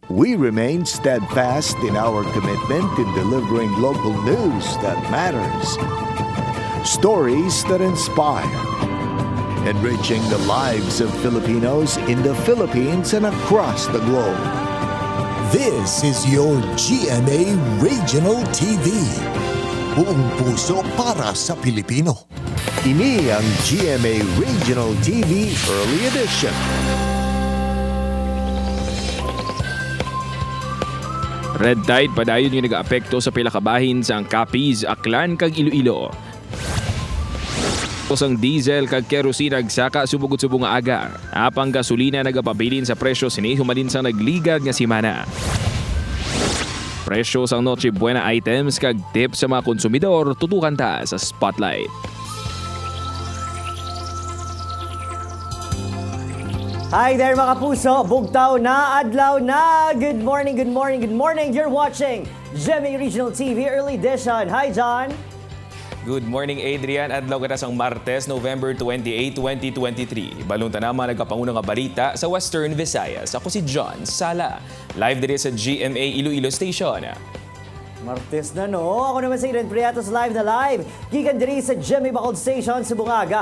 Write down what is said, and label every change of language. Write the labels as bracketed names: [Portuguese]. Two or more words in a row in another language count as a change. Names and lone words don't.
[English] We remain steadfast in our commitment in delivering local news that matters, stories that inspire, enriching the lives of Filipinos in the Philippines and across the globe. This is your GMA Regional TV. [Filipino] Buong puso para sa Pilipino. [Hiligaynon] Ini ang GMA Regional TV Early Edition. Red tide padayon yung nag-aapekto sa pilakabahin sa Capiz, Aklan kag Iloilo. Ang diesel kag kerosene nagsaka subugod-subong nga aga. Apang gasolina nagapabilin sa presyo sini humalin sa nagligad nga simana. Presyo sang Noche Buena items kag tip sa mga konsumidor tutukan ta sa Spotlight. [English] Hi there [Hiligaynon] mga puso, bugtaw na, adlaw na. [English] Good morning, good morning, good morning. You're watching GMA Regional TV Early Edition. Hi John. Good morning Adrian. [Hiligaynon] Adlaw ka sang Martes, November 28, 2023. Balunta naman nagkapangunang nga balita sa Western Visayas. Ako si John Sala. Live diri sa GMA Iloilo Station. Martes na no. Ako naman si Eden Priatos [Filipino] live na live. [Hiligaynon] Gikan diri sa GMA Bacolod Station sa Bungaga.